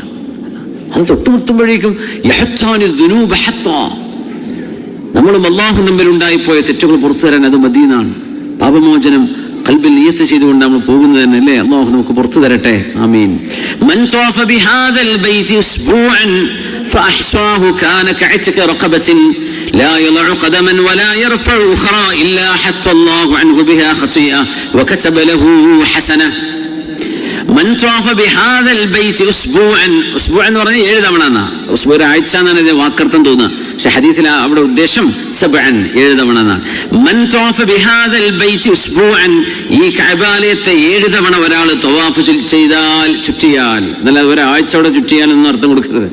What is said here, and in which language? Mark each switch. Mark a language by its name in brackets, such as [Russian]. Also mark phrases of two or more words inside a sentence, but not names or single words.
[Malayalam] അത് തൊട്ടുമുട്ടുമ്പോഴേക്കും നമ്മളും അള്ളാഹു തമ്മിൽ ഉണ്ടായിപ്പോയ തെറ്റുകൾ പുറത്തു തരാൻ അത് മദീനാണ്. പാപമോചനം ഖൽബിൽ നിയത്ത് ചെയ്തുകൊണ്ട് നമ്മൾ പോകുന്നത് തന്നെ അല്ലേ. അള്ളാഹു നമുക്ക് പുറത്തു തരട്ടെ, ആമീൻ. [Arabic] من طاف بهذا البيت أسبوعا فأحصاه كان كعتق رقبة لا يضع قدما ولا يرفع أخرى إلا حتى الله عنه بها خطيئة وكتب له حسنة. من طاف بهذا البيت أسبوعا [Malayalam] എന്ന് പറഞ്ഞാൽ 7 തവണ എന്നാ. ഉസ്ബൂഅ ആഴ്ച എന്നാണ് ഇത് വാക്കർത്ഥം തോന്നുക. പക്ഷെ ഹദീസിൽ അവിടെ ഉദ്ദേശം 7 തവണ എന്നാണ്. [Arabic] من طاف بهذا البيت أسبوعا, [Malayalam] ഈ കഅബാലയത്തെ 7 തവണ ഒരാൾ തവാഫ് ചെയ്താൽ, ചുറ്റിയാൽ, എന്നല്ല ഒരാഴ്ച അവിടെ ചുറ്റിയാൽ എന്നും അർത്ഥം കൊടുക്കരുത്.